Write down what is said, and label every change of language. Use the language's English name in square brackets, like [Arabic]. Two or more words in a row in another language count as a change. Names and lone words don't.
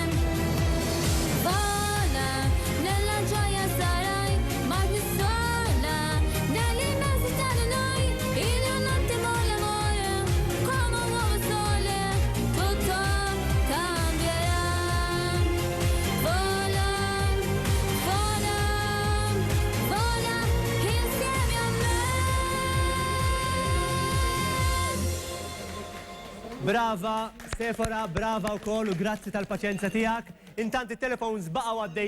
[Italian] Vola, nella gioia sarai, mai più sola, nell'immensità di noi, in un attimo l'amore, come un nuovo sole, tutto cambierà. Vola, vola, vola, insieme a me. [Maltese] Brava, Sephora, brava wkoll u grazzi tal-paċenza tiegħek. Intant it-telefons baqgħu għaddejjin.